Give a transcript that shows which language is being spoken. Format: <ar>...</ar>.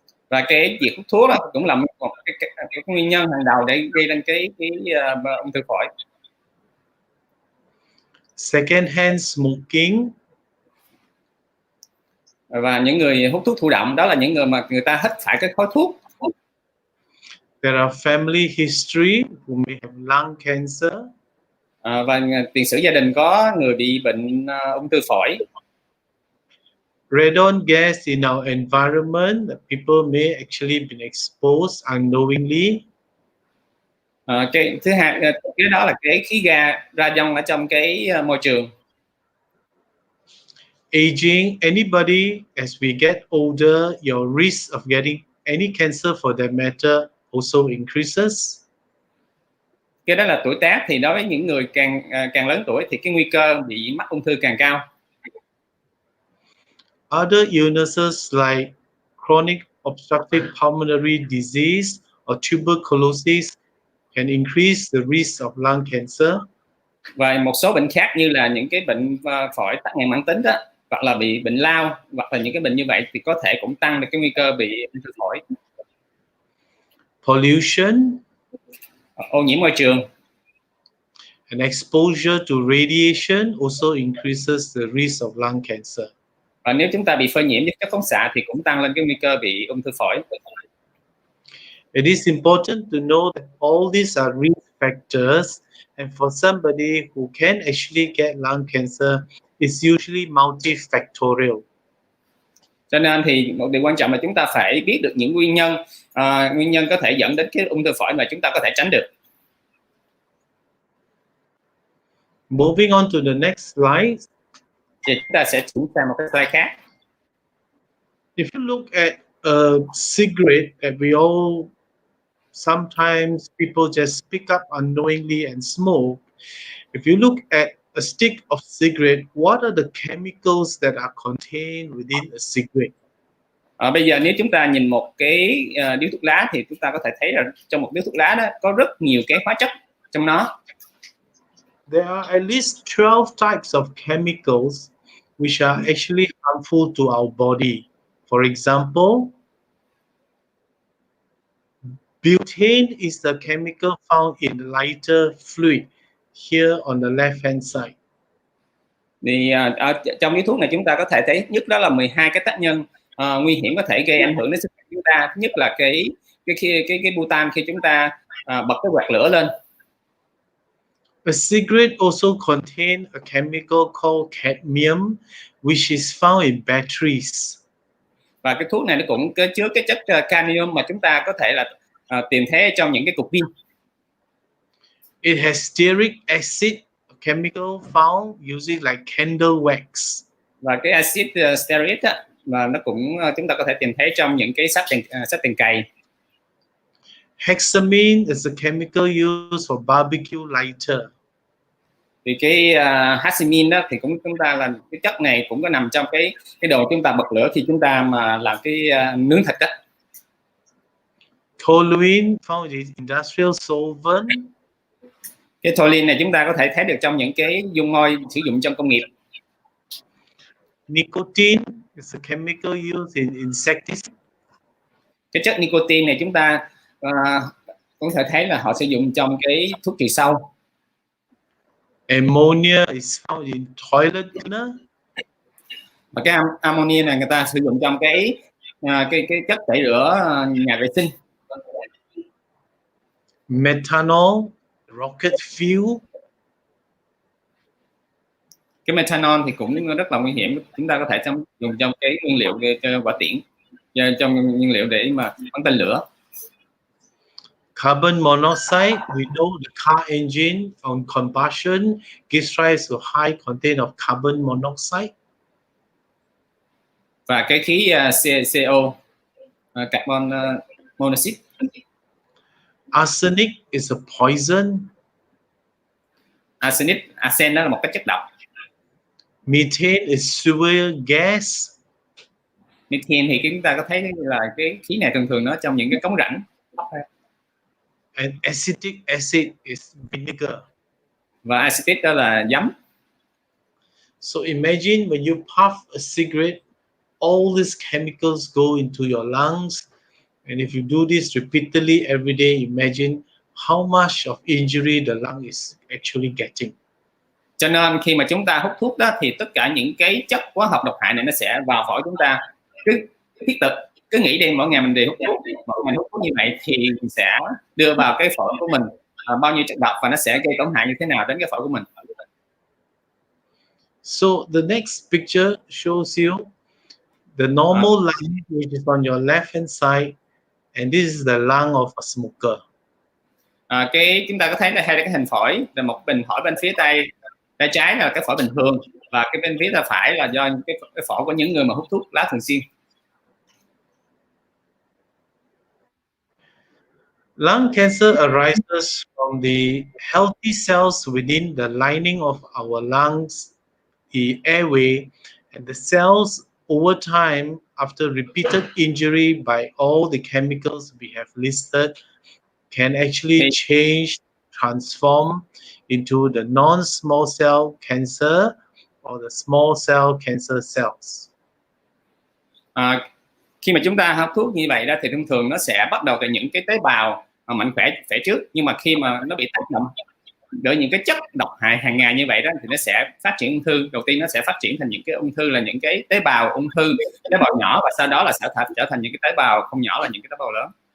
<vi>Và cái việc hút thuốc đó cũng là một cái nguyên nhân hàng đầu để gây đến cái ung thư phổi.</vi> <en>Second hand smoking.</en> <vi>Và những người hút thuốc thụ động, đó là những người mà người ta hít phải cái khói thuốc.</vi> <en>There are family history who may have lung cancer.</en> <vi>Và tiền sử gia đình có người bị bệnh ung thư phổi.</vi> <en>Radon gas in our environment that people may actually been exposed unknowingly.</en> <vi>Cái thứ hai, cái đó là cái khí ga radon ở trong cái môi trường.</vi> <en>Aging, anybody as we get older, your risk of getting any cancer for that matter also increases.</en> <vi>Cái đó là tuổi tác, thì đối với những người càng lớn tuổi thì cái nguy cơ bị mắc ung thư càng cao.</vi> <en>Other illnesses like chronic obstructive pulmonary disease or tuberculosis can increase the risk of lung cancer.</en> <vi>Và một số bệnh khác như là những cái bệnh phổi tắc nghẽn mãn tính đó, hoặc là bị bệnh lao, hoặc là những cái bệnh như vậy thì có thể cũng tăng được cái nguy cơ bị ung thư phổi.</vi> <en>Pollution,</en> <vi>ô nhiễm môi trường,</vi> <en>and exposure to radiation also increases the risk of lung cancer.</en> <vi>Và nếu chúng ta bị phơi nhiễm với chất phóng xạ thì cũng tăng lên cái nguy cơ bị ung thư phổi.</vi> <en>It is important to know that all these are risk factors, and for somebody who can actually get lung cancer, it's usually multifactorial.</en> <vi>Cho nên thì một điều quan trọng là chúng ta phải biết được những nguyên nhân có thể dẫn đến cái ung thư phổi mà chúng ta có thể tránh được.</vi> <en>Moving on to the next slide.</en> <vi>Thì chúng ta sẽ chuyển sang một cái slide khác.</vi> <en>If you look at a cigarette that we all sometimes people just pick up unknowingly and smoke. If you look at a stick of cigarette, what are the chemicals that are contained within a cigarette?</en> <vi>Bây giờ nếu chúng ta nhìn một cái điếu thuốc lá thì chúng ta có thể thấy là trong một điếu thuốc lá đó có rất nhiều cái hóa chất trong nó.</vi> <en>There are at least 12 types of chemicals which are actually harmful to our body. For example, butane is the chemical found in the lighter fluid here on the left hand side.</en> <vi>Thì trong điếu thuốc này chúng ta có thể thấy nhất đó là 12 cái tác nhân nguy hiểm có thể gây ảnh hưởng đến sức khỏe chúng ta. Thứ nhất là cái butan khi chúng ta bật cái quạt lửa lên.</vi> <en>A cigarette also contains a chemical called cadmium, which is found in batteries.</en> <vi>Và cái thuốc này nó cũng có chứa cái chất cadmium mà chúng ta có thể là tìm thấy trong những cái cục pin.</vi> <en>It has stearic acid, a chemical found using like candle wax.</en> <vi>Và cái acid stearic á, và nó cũng chúng ta có thể tìm thấy trong những cái sắt tiền cày.</vi> <en>Hexamine is a chemical used for barbecue lighter.</en> <vi>Thì cái hexamine đó thì chúng ta là cái chất này cũng có nằm trong cái đồ chúng ta bật lửa khi chúng ta mà làm cái nướng thịt đó.</vi> <en>Toluene found in industrial solvent.</en> <vi>Cái toluene này chúng ta có thể thấy được trong những cái dung môi sử dụng trong công nghiệp.</vi> <en>Nicotine is a chemical used in insecticides.</en> <vi>Cái chất nicotine này chúng ta có thể thấy là họ sử dụng trong cái thuốc trừ sâu.</vi> <en>Ammonia is found in toilet cleaner.</en> <vi>Và cái ammonia này người ta sử dụng trong cái chất tẩy rửa nhà vệ sinh.</vi> <en>Methanol, rocket fuel.</en> <vi>Cái methanol thì cũng rất là nguy hiểm, chúng ta có thể dùng trong cái nguyên liệu cho hỏa tiễn, trong nguyên liệu để mà bắn tên lửa.</vi> <en>Carbon monoxide, we know the car engine on combustion gives rise to high content of carbon monoxide.</en> <vi>Và cái khí CO, carbon monoxide.</vi> <en>Arsenic is a poison.</en> <vi>Arsen đó là một cái chất độc.</vi> <en>Methane is sewer gas.</en> <vi>Methane thì chúng ta có thấy là cái khí này thường nó trong những cái cống rãnh.</vi> <en>And acetic acid is vinegar.</en> <vi>Và acetic đó là giấm.</vi> <en>So imagine when you puff a cigarette, all these chemicals go into your lungs. And if you do this repeatedly every day, imagine how much of injury the lung is actually getting.</en> <vi>Cho nên khi mà chúng ta hút thuốc đó thì tất cả những cái chất hóa học độc hại này nó sẽ vào phổi chúng ta. Cứ nghĩ đi, mỗi ngày mình đều hút thuốc, mỗi ngày hút thuốc như vậy thì mình sẽ đưa vào cái phổi của mình bao nhiêu chất độc và nó sẽ gây tổn hại như thế nào đến cái phổi của mình.</vi> <en>So the next picture shows you the normal lung, which is on your left hand side, and this is the lung of a smoker.</en> <vi>Chúng ta có thấy là hai cái hình phổi, là một bình phổi bên phía tay trái là cái phổi bình thường và cái bên phía tay phải là do cái phổi của những người mà hút thuốc lá thường xuyên.</vi> <en>Lung cancer arises from the healthy cells within the lining of our lungs, the airway, and the cells over time after repeated injury by all the chemicals we have listed can actually change, transform into the non-small cell cancer or the small cell cancer cells.</en> <vi>Khi mà chúng ta hút thuốc như vậy đó thì thông thường nó sẽ bắt đầu từ những cái tế bào mạnh khỏe trước, nhưng mà khi mà nó bị tác động bởi những cái chất độc hại hàng ngày như vậy đó thì nó sẽ phát triển ung thư. Đầu tiên nó sẽ phát triển thành những cái ung thư là những cái tế bào ung thư, tế bào nhỏ, và sau đó là sẽ trở thành những cái tế bào không nhỏ là những cái tế bào lớn.</vi>